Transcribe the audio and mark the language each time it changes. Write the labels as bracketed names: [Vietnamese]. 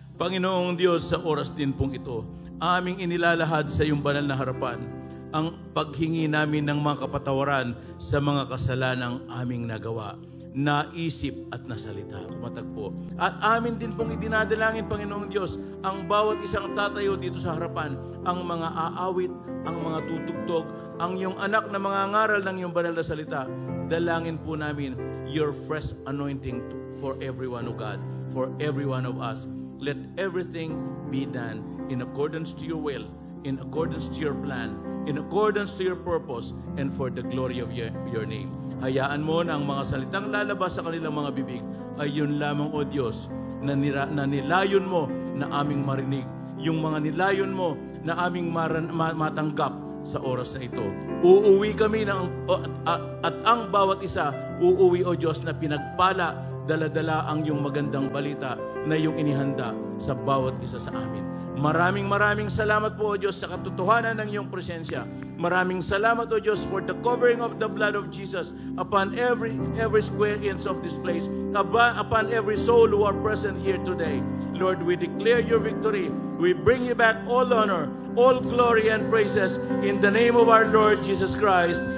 [Filipino] Panginoong Diyos, sa oras din pong ito, aming inilalahad sa iyong banal na harapan ang paghingi namin ng mga kapatawaran sa mga kasalanang aming nagawa, naisip at nasalita, kumatagpo. At amin din pong idinadalangin, Panginoong Diyos, ang bawat isang tatayo dito sa harapan, ang mga aawit, ang mga tutugtog, ang iyong anak na mga ngaral ng iyong banal na salita. Dalangin po namin [English] your fresh anointing for everyone, O God, for every one of us. Let everything be done in accordance to your will, in accordance to your plan, in accordance to your purpose, and for the glory of your name. [Filipino] Hayaan mo na ang mga salitang lalabas sa kanilang mga bibig ay yun lamang, O Diyos, na nilayon mo na aming marinig. Yung mga nilayon mo na aming matanggap sa oras na ito. Uuwi kami at ang bawat isa uuwi, O Diyos, na pinagpala, dala-dala ang iyong magandang balita na iyong inihanda sa bawat isa sa amin. Maraming salamat po, O Diyos, sa katotohanan ng iyong presensya. Maraming salamat, O Diyos, [English] for the covering of the blood of Jesus upon every square inch of this place, upon every soul who are present here today. Lord, we declare your victory. We bring you back all honor, all glory and praises in the name of our Lord Jesus Christ.